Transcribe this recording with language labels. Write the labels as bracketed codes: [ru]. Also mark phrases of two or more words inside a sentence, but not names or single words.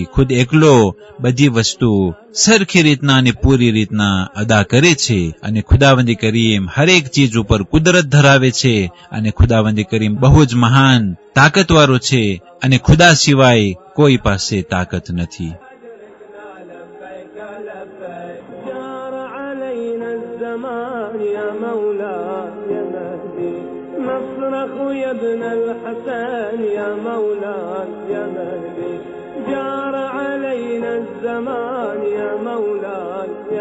[gu] ખુદ એકલો બધી વસ્તુ સરખી રીતના અને પૂરી રીતના અદા કરે છે. અને ખુદાવંદી કરીમ હરેક ચીજ ઉપર કુદરત ધરાવે છે. અને ખુદાવંદી કરીમ બહુ જ મહાન તાકતવાળો છે અને ખુદા સિવાય કોઈ પાસે તાકત નથી. [ar] نصرخ يا ابن الحسن يا مولاي يا مهدي جار علينا الزمان يا مولاي يا